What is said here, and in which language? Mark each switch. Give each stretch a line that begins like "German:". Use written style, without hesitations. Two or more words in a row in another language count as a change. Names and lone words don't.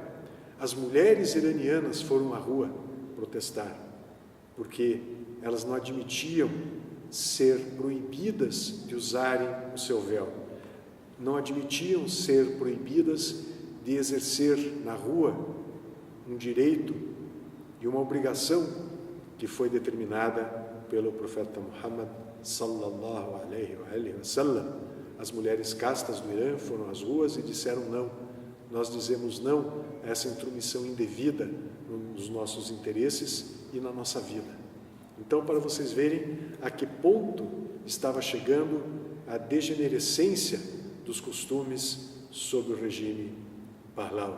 Portuguese: as mulheres iranianas foram à rua protestar, porque elas não admitiam ser proibidas de usarem o seu véu, não admitiam ser proibidas de exercer na rua um direito e uma obrigação que foi determinada pelo profeta Muhammad
Arabic: صلى الله عليه وسلم.
Portuguese: As mulheres castas do Irã foram às ruas e disseram não. Nós dizemos não a essa intromissão indevida nos nossos interesses e na nossa vida. Então, para vocês verem a que ponto estava chegando a degenerescência dos costumes sob o regime Pahlavi.